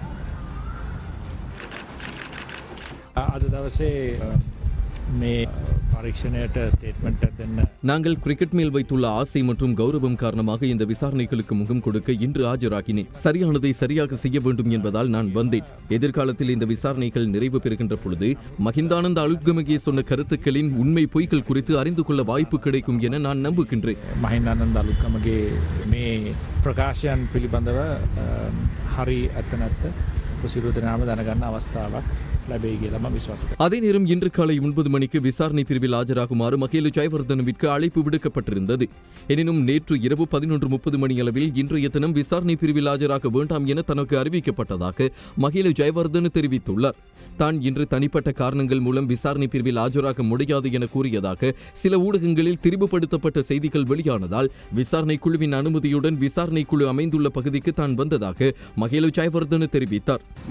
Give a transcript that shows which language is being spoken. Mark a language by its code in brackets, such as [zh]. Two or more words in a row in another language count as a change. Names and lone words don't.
[ta] நாங்கள் கிரிக்கெட் மேல் வைத்துள்ள ஆசை மற்றும் கௌரவம் காரணமாக இந்த விசாரணைகளுக்கு முகம் கொடுக்க இன்று ஆஜராகினேன். சரியானதை சரியாக செய்ய வேண்டும் என்பதால் நான் வந்தேன். எதிர்காலத்தில் இந்த விசாரணைகள் நிறைவு பெறுகின்ற பொழுது மஹிந்தானந்த அலுத்கமகே சொன்ன கருத்துக்களின் உண்மை பொய்கள் குறித்து அறிந்து கொள்ள வாய்ப்பு கிடைக்கும் என நான் நம்புகின்றேன். [si] மஹிந்தானந்த அலுத்கமகே මේ ප්‍රකාශන පිළිබඳව හරි ඇත්ත නැත්ත සිරුදනාම දැනගන්න අවස්ථාවක් ලැබෙයි කියලා මම විශ්වාස කරනවා. [ta] அதே நேரம் இன்று காலை 9 மணிக்கு விசாரணை பிரிவில் ஆஜராகுமாறு மகேலு ஜெயவர்தனவிற்கு அழைப்பு விடுக்கப்பட்டிருந்தது. எனினும் நேற்று இரவு 11:30 மணியளவில் இன்றைய தினம் விசாரணை பிரிவில் ஆஜராக வேண்டாம் என தனக்கு அறிவிக்கப்பட்டதாக மகேலு ஜெயவர்தன தெரிவித்துள்ளார். தான் இன்று தனிப்பட்ட காரணங்கள் மூலம் விசாரணை பிரிவில் ஆஜராக முடியாது என கூறியதாக சில ஊடகங்களில் திரிவுபடுத்தப்பட்ட செய்திகள் வெளியானதால் விசாரணை குழுவின் அனுமதியுடன் விசாரணை குழு அமைந்துள்ள பகுதிக்கு தான் வந்ததாக மகேலு ஜெயவர்தன தெரிவித்தார்.